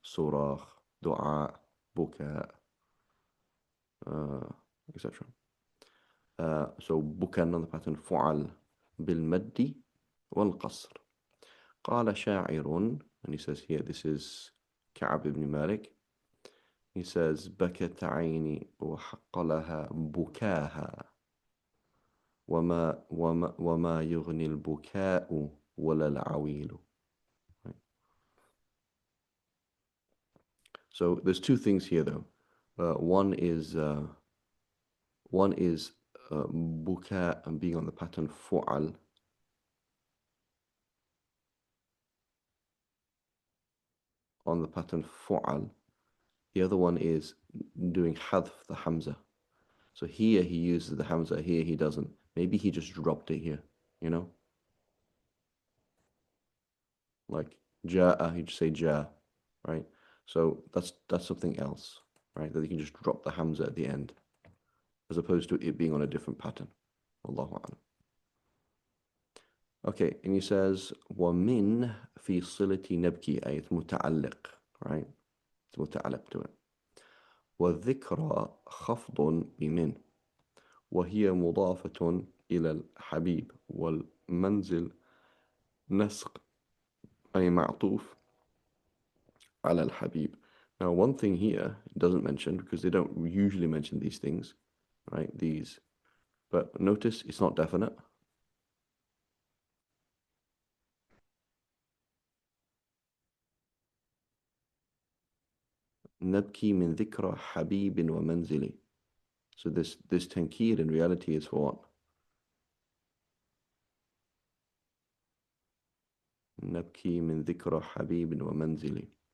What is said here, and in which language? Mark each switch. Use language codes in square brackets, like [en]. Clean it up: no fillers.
[en] Surah, dua, buka, etc. So buka another pattern. [ar] فعل بالمد والقصر. قال شاعر, [en] and he says here, this is Ka'ab ibn Malik. He says [ar] بكت عيني وحق لها بكاها وما يغني البكاء ولا العويل. [en] Right? So there's two things here though. One is buka and being on the pattern fu'al. On the pattern fu'al. The other one is doing hadf, the hamza. So here he uses the hamza, here he doesn't. Maybe he just dropped it here, you know? Like ja'a, he just say ja, right? So that's something else, right? That you can just drop the hamza at the end, as opposed to it being on a different pattern. Allahu a'lam. Okay, and he says [ar] وَمِن في صلة نبكي, أي [en] it's متعلق, right? It's متعلق to it. [ar] والذكرى خفض بمن وهي مضافة إلى الحبيب والمنزل نسق أي معطوف على الحبيب. [en] Now one thing here it doesn't mention, because they don't usually mention these things, right? These, but notice it's not definite. [ar] نبكي من ذكرى حبيب ومنزلي. [en] So this tankir in reality is for what? [ar] نبكي من ذكرى حبيب ومنزلي.